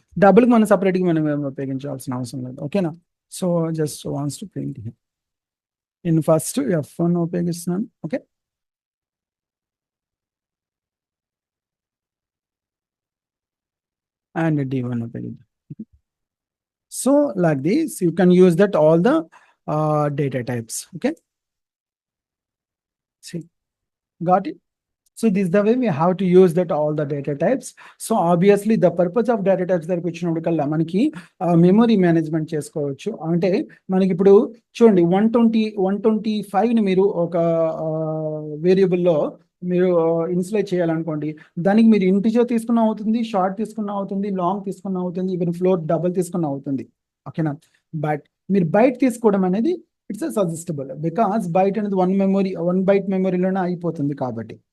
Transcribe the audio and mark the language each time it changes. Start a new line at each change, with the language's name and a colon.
Telugu: డబుల్కి మనం సపరేట్గా మనం ఉపయోగించాల్సిన అవసరం లేదు. ఓకేనా,
English: So just wants to print here.
Telugu: నేను ఫస్ట్ f1 ఉపయోగిస్తున్నాను. ఓకే, and d1 ఉపయోగిద్దాం.
English: So like this you can use that all the data types. Okay, see, got it? So this is the way we have to use that all the data types. So obviously the purpose of data types
Telugu: దగ్గరికి వచ్చినప్పటికల్లా మనకి memory management చేసుకోవచ్చు. అంటే మనకి ఇప్పుడు చూడండి 125ని మీరు ఒక వేరియబుల్లో మీరు ఇన్సులేట్ చేయాలనుకోండి, దానికి మీరు ఇంటిజర్ తీసుకున్న అవుతుంది, షార్ట్ తీసుకున్న అవుతుంది, లాంగ్ తీసుకున్న అవుతుంది, ఈవెన్ ఫ్లోట్ డబుల్ తీసుకున్న అవుతుంది. ఓకేనా, బట్ మీరు బైట్ తీసుకోవడం అనేది ఇట్స్ సజెస్టబుల్, బికాస్ బైట్ అనేది 1 byte మెమరీలోనే అయిపోతుంది కాబట్టి.